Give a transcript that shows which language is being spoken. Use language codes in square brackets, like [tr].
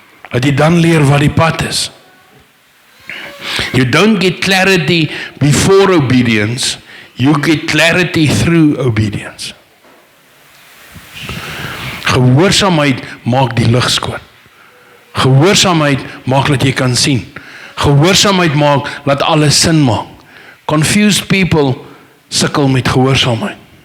[af] Dat jy dan leer wat die pad is. [en] You don't get clarity before obedience, You get clarity through obedience. [af] Gehoorsaamheid maak die lig skoon. Gehoorsaamheid maak dat jy kan sien. Gehoorsaamheid maak dat alles sin maak. [en] Confused people [af] sukkel met gehoorsaamheid.